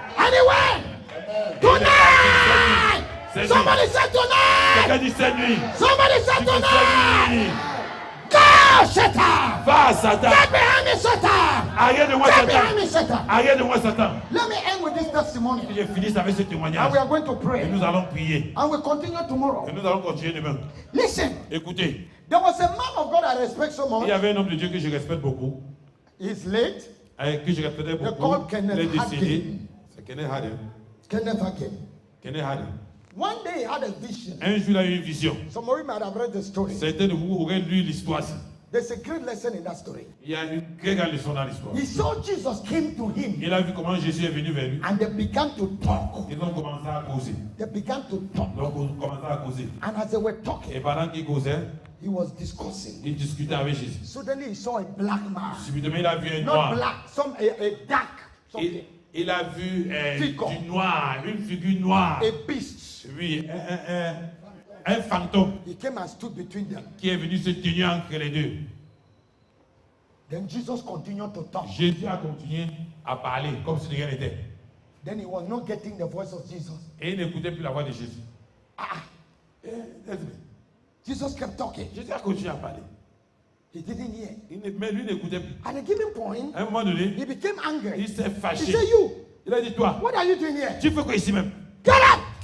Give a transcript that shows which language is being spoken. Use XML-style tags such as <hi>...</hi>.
<en>Anyway, tonight!</en> <fr>C'est</fr> <en>Somebody said tonight!</en> <fr>Quelqu'un dit cette nuit.</fr> <en>Somebody said</en> <fr>Dis que cette</fr> <en>tonight!</en> <fr>nuit.</fr> <en>Go, Satan!</en> <fr>Va, Satan.</fr> <en>Get behind me, Satan!</en> <fr>Arrière de moi,</fr> <en>Get behind</en> <fr>Satan.</fr> <en>me, Satan!</en> <fr>Arrière de moi, Satan.</fr> <en>Let me end with this testimony.</en> <fr>Je finis avec ce témoignage.</fr> <en>And we are going to</en> <fr>Et</fr> <en>pray.</en> <fr>nous allons prier.</fr> <en>And we'll continue tomorrow.</en> <fr>Et nous allons continuer demain.</fr> <en>Listen,</en> <fr>Écoutez,</fr> <en>there was a man of God I respect so</en> <fr>il y</fr> <en>much.</en> <fr>avait un homme de Dieu que je respecte beaucoup,</fr> <en>He's late.</en> <fr>que je respectais</fr> <en>called</en> <fr>beaucoup.</fr> <en>Kenneth</en> <fr>Il est décédé.</fr> <en>Hagin.</en> <fr>C'est Kenneth Hagin.</fr> <en>Kenneth Hagin.</en> <fr>Kenneth Hagin.</fr> <en>One day he had a vision.</en> <fr>Un jour, il a eu une vision.</fr> <en>Some of you might have read the story.</en> <fr>Certains de vous auraient lu l'histoire.</fr> <en>There's a great lesson in that story.</en> <fr>Il y a une très grande leçon dans l'histoire.</fr> <en>He saw Jesus came to him</en> <fr>Il a vu comment Jésus est venu vers lui.</fr> <en>and they began to talk.</en> <fr>Ils ont commencé à causer.</fr> <en>They began to talk.</en> <fr>Donc, ils ont commencé à causer.</fr> <en>And as they were talking,</en> <fr>Et pendant qu'ils causaient,</fr> <en>he was discussing.</en> <fr>ils discutaient avec Jésus.</fr> <en>Suddenly he saw a black man.</en> <fr>Subitement, il a vu un</fr> <en>Not</en> <fr>noir.</fr> <en>black, a dark, something.</en> <fr>Il a vu</fr> <en>Figure.</en> <fr>du noir, une figure noire.</fr> <en>A beast.</en> <fr>Oui, un fantôme</fr> <en>He came and stood between them.</en> <fr>qui est venu se tenir entre les deux.</fr> <en>Then Jesus continued to talk.</en> <fr>Jésus a continué à parler comme si de rien n'était.</fr> <en>Then he was not getting the voice of Jesus.</en> <fr>Et il n'écoutait plus la voix de Jésus. Ah, Et,</fr> <en>Jesus kept talking.</en> <fr>Jésus a continué à parler.</fr> <en>He didn't hear.</en> <fr>Mais lui n'écoutait plus.</fr> <en>At a given point,</en> <fr>À un moment donné,</fr> <en>he became angry.</en> <fr>il s'est</fr> <en>He</en> <fr>fâché.</fr> <en>said, you,</en> <fr>Il a dit, toi,</fr> <en>what are you doing here?</en> <fr>tu fais quoi ici même?</fr> <en>Get up!</en>